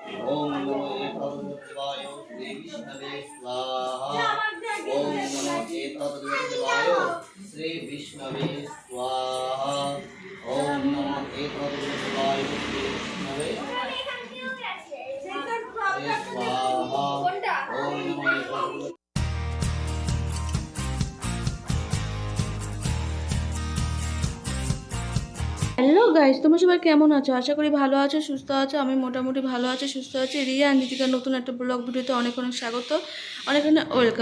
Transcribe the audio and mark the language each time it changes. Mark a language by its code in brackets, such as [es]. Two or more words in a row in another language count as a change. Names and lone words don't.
[sa] ओम नमो एतद्देवाय श्री विष्णवे स्वाहा। ओम नमो एतद्देवाय श्री विष्णवे स्वाहा। ओम नमो एतद्देवाय श्री विष्णवे स्वाहा। ओम नमो [en] Hello guys, [bn] তোমরা সবাই কেমন আছো? আশা করি ভালো আছো, সুস্থ আছো। আমি মোটামুটি ভালো আছি, সুস্থ আছি। রিয়া আর নীতিকার নতুন একটা ব্লগ ভিডিওতে অনেক অনেক স্বাগত, অনেক অনেক ওয়েলকাম।